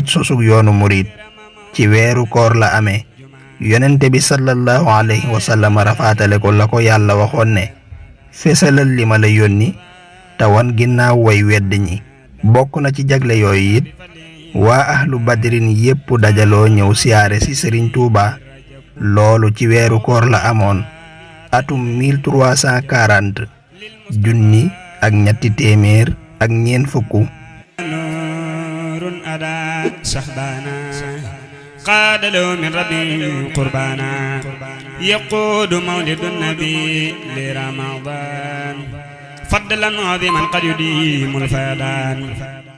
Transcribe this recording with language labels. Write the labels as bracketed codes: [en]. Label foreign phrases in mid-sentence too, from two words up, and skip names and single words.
[wo] sosug yoonu murid ci weeru koor la amee yonente bi [ar] صلى الله عليه وسلم [wo] rafaatale ko la ko yàlla waxoon ne fesalal li ma la yónni te wan ginnaaw way wedd ñi bokk na ci jagle yooyu it waa [ar] أهل بدرٍ [wo] yépp dajaloo ñëw siyaare ci Serigne Touba loolu ci weeru koor la amoon atum 1340 junni ak ñetti téeméer ak ñeen fukk [ar] نور أدى شهبانا قاد له من ربي قربانا يقود مولد النبي لرمضان فضلا عظيما قد يديم الفيضان